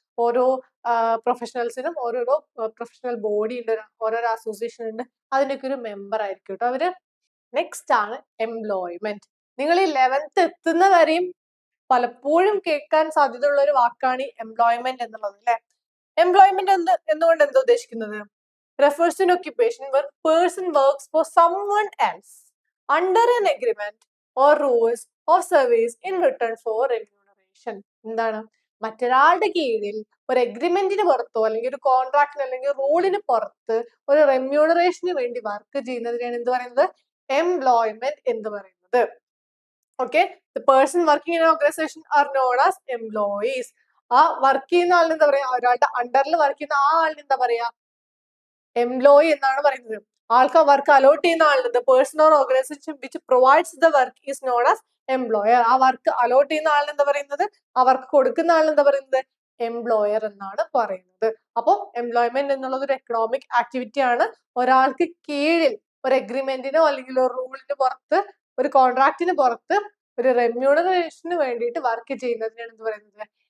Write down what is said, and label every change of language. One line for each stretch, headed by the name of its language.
Malayalam: ഓരോ പ്രൊഫഷണൽസിനും ഓരോരോ professional body ഉണ്ട്, ഓരോരോ അസോസിയേഷൻ ഉണ്ട്. അതിനൊക്കെ ഒരു മെമ്പർ ആയിരിക്കും കേട്ടോ അവര്. നെക്സ്റ്റ് ആണ് എംപ്ലോയ്മെന്റ്. നിങ്ങൾ ഈ 11th എത്തുന്ന വരെയും പലപ്പോഴും കേൾക്കാൻ സാധ്യതയുള്ള ഒരു വാക്കാണ് എംപ്ലോയ്മെന്റ് എന്നുള്ളത് അല്ലെ? എംപ്ലോയ്മെന്റ് എന്തുകൊണ്ട് എന്താ ഉദ്ദേശിക്കുന്നത്?
English: refers to an occupation where person works for someone else under an agreement or rules of service in return for remuneration.
Malayalam: എന്താണ്? മറ്റൊരാളുടെ കീഴിൽ ഒരു എഗ്രിമെന്റിന് പുറത്തോ അല്ലെങ്കിൽ ഒരു കോൺട്രാക്ടിന് അല്ലെങ്കിൽ റൂളിന് പുറത്ത് ഒരു റെമ്യൂണറേഷന് വേണ്ടി വർക്ക് ചെയ്യുന്നതിനാണ് എന്ത് പറയുന്നത്? എംപ്ലോയ്മെന്റ് എന്ന് പറയുന്നത്.
English: Okay, the person working in an organization are known as employees.
Malayalam: ആ വർക്ക് ചെയ്യുന്ന ആളിന് എന്താ പറയാ? ഒരാളുടെ അണ്ടറിൽ വർക്ക് ചെയ്യുന്ന ആ ആളിന് എന്താ പറയാ? എംപ്ലോയി എന്നാണ് പറയുന്നത്. ആൾക്ക് വർക്ക് അലോട്ട് ചെയ്യുന്ന ആളുണ്ട്.
English: the person or organization which provides the work is known as employer.
Malayalam: ആ വർക്ക് അലോട്ട് ചെയ്യുന്ന ആളിന് എന്താ പറയുന്നത്? ആ വർക്ക് കൊടുക്കുന്ന ആളിന് എന്താ പറയുന്നത്? എംപ്ലോയർ എന്നാണ് പറയുന്നത്. അപ്പോൾ എംപ്ലോയ്മെന്റ് എന്നുള്ളത് ഒരു എക്കണോമിക് ആക്ടിവിറ്റി ആണ്. ഒരാൾക്ക് കീഴിൽ ഒരു എഗ്രിമെന്റിനോ അല്ലെങ്കിൽ ഒരു റൂളിന് പുറത്ത്, ഒരു കോൺട്രാക്റ്റിന് പുറത്ത് ഒരു റെമ്യൂണറേഷന് വേണ്ടിയിട്ട് വർക്ക് ചെയ്യുന്നതിനാണ് എന്ത് പറയുന്നത്?